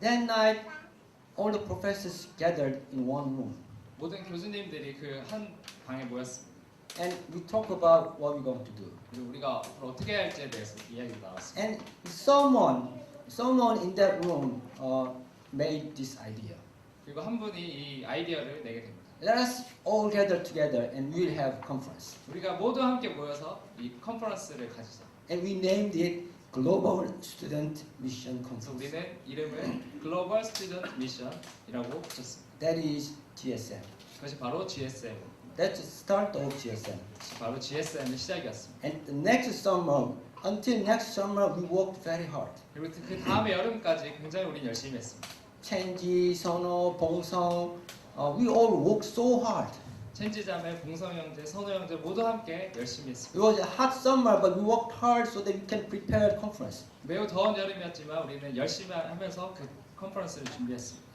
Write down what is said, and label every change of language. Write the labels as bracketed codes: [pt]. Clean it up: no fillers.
[en] That night, all the professors gathered in one room. [ko] 모든 교수님들이 그 한 방에 모였습니다. [en] And we talk about what we're going to do. [ko] 그리고 우리가 앞으로 어떻게 해야 할지에 대해서 이야기가 나왔습니다. [en] And someone in that room made this idea. [ko] 그리고 한 분이 이 아이디어를 내게 됩니다. [en] Let us all gather together and we'll have conference. [ko] 우리가 모두 함께 모여서 이 컨퍼런스를 가지자. [en] And we named it Global Student Mission [ko] 그래서 [en] Conference. [ko] 우리는 이름을 글로벌 스튜던트 미션이라고 붙였습니다. [en] That is GSM. [ko] 그것이 바로 GSM. [en] That's the start of GSM. [ko] 바로 GSM의 시작이었습니다. [en] And the next summer, until next summer, we worked very hard. [ko] 그리고 그 다음에 여름까지 굉장히 우리는 열심히 했습니다. [en] Chenji, Sono, Bongsong, we all worked so hard. [ko] 첸지자매, 봉성 형제, 선호 형제 모두 함께 열심히 [en] It [ko] 했습니다. [en] was a hot summer, but we worked hard so that we can prepare the conference. [ko] 매우 더운 여름이었지만 우리는 열심히 하면서 그 컨퍼런스를 준비했습니다.